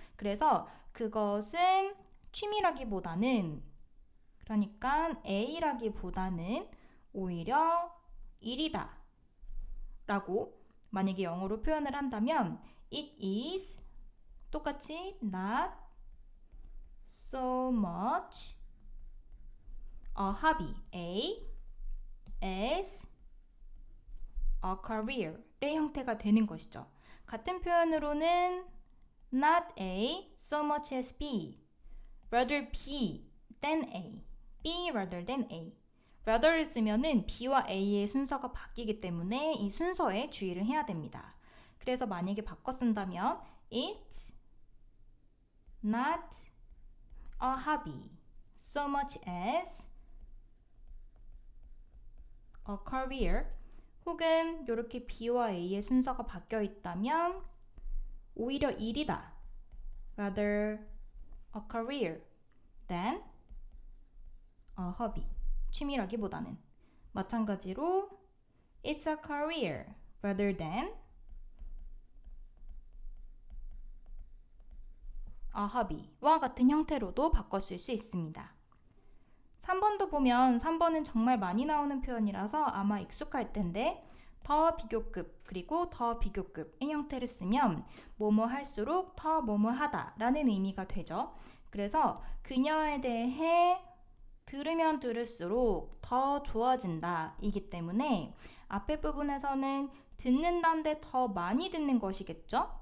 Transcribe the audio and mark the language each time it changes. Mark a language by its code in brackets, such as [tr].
[ko] 그래서 그것은 취미라기보다는 그러니까 A라기보다는 오히려 일이다 라고 만약에 영어로 표현을 한다면 [en] it is [ko] 똑같이 [en] not so much a hobby A as a career [ko] 의 형태가 되는 것이죠. 같은 표현으로는 [en] not A so much as B rather B than A B rather than A rather [ko] 를 쓰면은 B와 A의 순서가 바뀌기 때문에 이 순서에 주의를 해야 됩니다. [en] 그래서 만약에 바꿔 쓴다면 it's not a hobby so much as a career [ko] 혹은 이렇게 B와 A의 순서가 바뀌어 있다면 오히려 일이다 [en] rather a career than a hobby [ko] 취미라기보다는 마찬가지로 [en] it's a career rather than a hobby [ko] 와 같은 형태로도 바꿨을 수 있습니다. 3번도 보면 3번은 정말 많이 나오는 표현이라서 아마 익숙할 텐데 더 비교급 그리고 더 비교급의 형태를 쓰면 뭐뭐 할수록 더 뭐뭐 하다 라는 의미가 되죠. 그래서 그녀에 대해 들으면 들을수록 더 좋아진다 이기 때문에 앞에 부분에서는 듣는다인데 더 많이 듣는 것이겠죠.